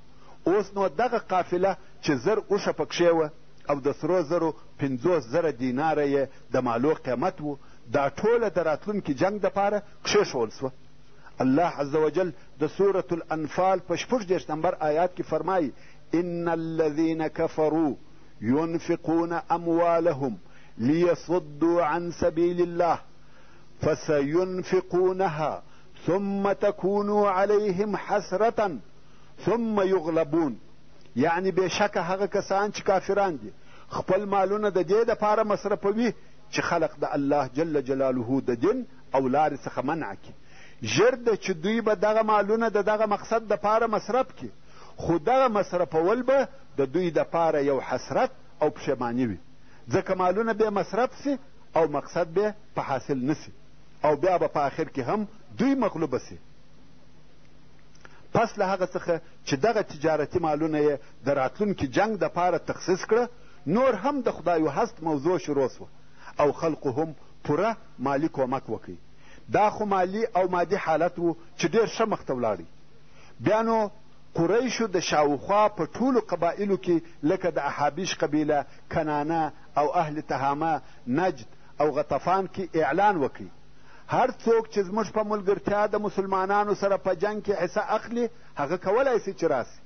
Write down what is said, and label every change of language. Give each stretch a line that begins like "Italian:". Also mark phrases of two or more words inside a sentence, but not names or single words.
Pashto: اوس نو دغه قافله چې زر اوښه پکښې وه او د سرو زرو 50,000 دیناره یې د مالو قیمت و، دا ټوله د راتلونکي جنګ دپاره کښېښول سوه. الله
Arabic: عز وجل
Pashto: د سورة الانفال په 46 نمبر آیات کې فرمایي:
Arabic: ان الذين كفروا ينفقون اموالهم ليصدوا عن سبيل الله فسينفقونها ثم تكون عليهم حسرة ثم يغلبون.
Pashto: یعنی بېشکه هغه کسان چې کافران دي خپل مالونه د دې دپاره مصرفوي چې خلق د الله
Arabic: جل جلاله
Pashto: د دین او لارې څخه منع کړي. ژر ده چې دوی به دغه مالونه د دغه مقصد دپاره مصرف کړي، خو دغه مصرفول به د دوی دپاره یو حسرت او پښیماني وي، ځکه مالونه به مصرف سي او مقصد به په حاصل نسي او بیا به په آخر کې هم دوی مغلوبه سي. پس له هغه څخه چې دغه تجارتي مالونه یې د راتلونکي جنګ دپاره تخصیص کړه، نور هم د خدای و هست موضوع شروع سوه او خلقو هم پوره مالی کومک وکړي. دا خو مالی او مادي حالت و چې ډېر ښه مخته ولاړی. بیا نو قریشو د شاوخوا په ټولو قبایلو کې لکه د احابیش قبیله، کنانه او اهل تهامه، نجد او غطفان کې اعلان وکړي: هر څوک چې زموږ په ملګرتیا د مسلمانانو سره په جنګ کې حصه اخلي هغه کولی سي چې راسي.